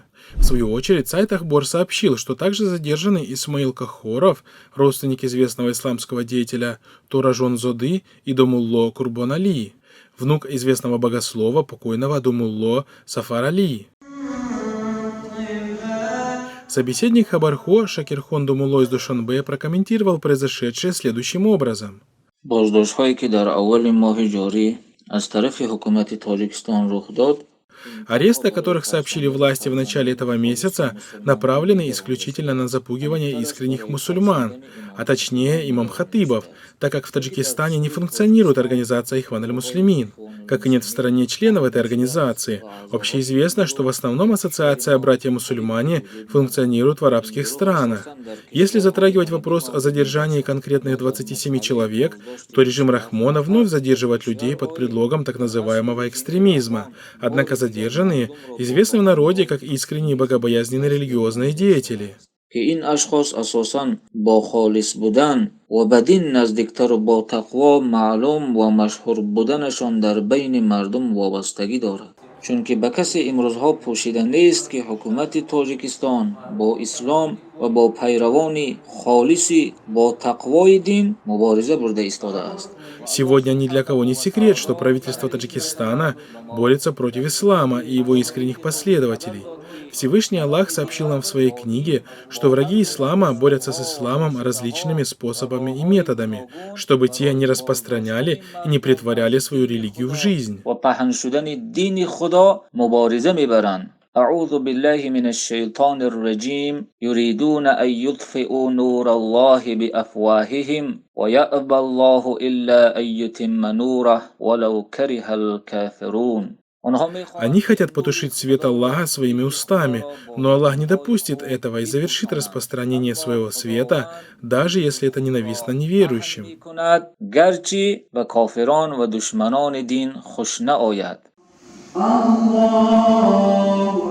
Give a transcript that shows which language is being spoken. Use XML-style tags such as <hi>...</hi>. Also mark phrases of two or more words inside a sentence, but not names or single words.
<ru>В свою очередь, сайт Ахбор сообщил, что также задержанный Исмаил Кахоров, родственник известного исламского деятеля Туражон Зоды и Домулло Курбон Али, внук известного богослова, покойного Думулло Сафар Али. Собеседник Хабархо Шакирхон Думулло из Душанбе прокомментировал произошедшее следующим образом.</ru> <fa>بازداشت‌هایی که در اول ماه جاری از طرف حکومت تاجیکستان رخ داد</fa> <ru>Аресты, о которых сообщили власти в начале этого месяца, направлены исключительно на запугивание искренних мусульман, а точнее имам хатыбов, так как в Таджикистане не функционирует организация Ихван аль-Муслимин, как и нет в стране членов этой организации. Общеизвестно, что в основном ассоциация «Братья-мусульмане» функционирует в арабских странах. Если затрагивать вопрос о задержании конкретных 27 человек, то режим Рахмона вновь задерживает людей под предлогом так называемого экстремизма. Однако задержанные известны в народе как искренние богобоязненные религиозные деятели.</ru> <fa>که این اشخاص اساساً با خالص بودن و بدین نزدیکتر با تقوا معلوم و مشهور بودنشان در بین مردم وابستگی دارد. چون که به کسی امروزها پوشیده نیست که حکومت تاجیکستان با اسلام و با پیروان خالصی با تقوای دین مبارزه برده ایستاده است.</fa> <ru>Сегодня ни для кого не секрет, что правительство Таджикистана борется против ислама и его искренних последователей. Всевышний Аллах сообщил нам в своей книге, что враги ислама борются с исламом различными способами и методами, чтобы те не распространяли и не претворяли свою религию в жизнь.</ru> <fa>و پهن شدن دین خدا مبارزه میبرند.</fa> <ar>اعوذ بالله من الشیطان الرجیم یریدون ان یطفئوا نور الله بافواههم و یأبی الله الا ان یتم نوره ولو کره الکافرون.</ar> <ru>Они хотят потушить свет Аллаха своими устами, но Аллах не допустит этого и завершит распространение своего света, даже если это ненавистно неверующим.</ru> <fa>گرچه به کافران و دشمنان دین خوش نآید.</fa>